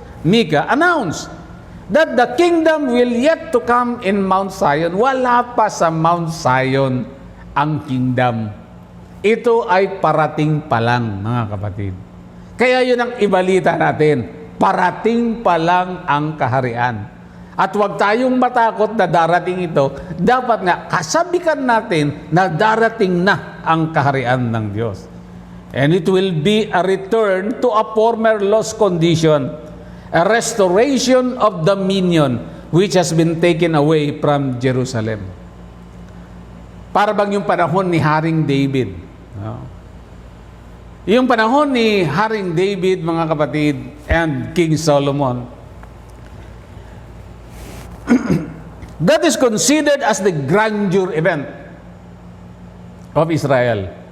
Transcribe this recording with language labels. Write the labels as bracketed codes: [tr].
[en] Micah announced that the kingdom will yet to come in Mount Zion. [tl] Wala pa sa Mount Zion ang kingdom. Ito ay parating pa lang, mga kapatid. Kaya yun ang ibalita natin. Parating pa lang ang kaharian. At huwag tayong matakot na darating ito. Dapat nga kasabikan natin na darating na ang kaharian ng Diyos. [en] And it will be a return to a former lost condition, a restoration of dominion which has been taken away from Jerusalem. [tl] Para bang yung panahon ni Haring David. No? Yung panahon ni Haring David, mga kapatid, [en] and King Solomon, that is considered as the grandeur event of Israel.